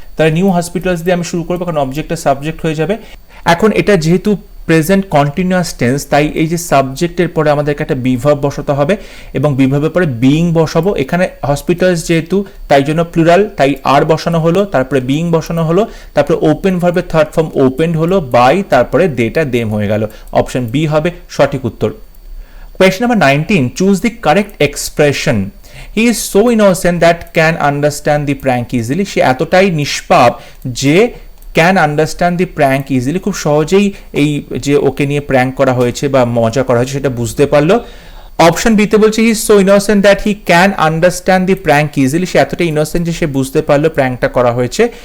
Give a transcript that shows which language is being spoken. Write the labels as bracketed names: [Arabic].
[Bangla] তাহলে new hospitals দিয়ে আমি শুরু করবো কারণ অবজেক্টটা সাবজেক্ট হয়ে যাবে। এখন এটা যেহেতু প্রেজেন্ট কন্টিনিউয়াস টেন্স, তাই এই যে সাবজেক্টের পরে আমাদেরকে একটা বিভার্ব বসাতে হবে এবং বিভার্বের পরে বিইং বসাবো। এখানে হসপিটালস যেহেতু তাই জন্য প্লুরাল, তাই আর বসানো হলো, তারপরে বিইং বসানো হলো, তারপরে ওপেন ভার্বের থার্ড ফর্ম ওপেন্ড হলো, বাই, তারপরে দেটা দেম হয়ে গেল, অপশন বি হবে সঠিক উত্তর। [English] Question number 19, choose the correct expression. He is so innocent that can understand the prank easily. [Bangla] সে এতটাই নিষ্পাপ যে [English] can understand the prank easily, [Bangla] খুব সহজেই এই যে ওকে নিয়ে প্র্যাঙ্ক করা হয়েছে বা মজা করা হয়েছে সেটা বুঝতে পারলো। অপশন বিতে বলছে [English] he is so innocent that he can understand the prank easily, [Bangla] সে এতটাই ইনোসেন্ট যে সে বুঝতে পারলো প্র্যাঙ্কটা করা হয়েছে।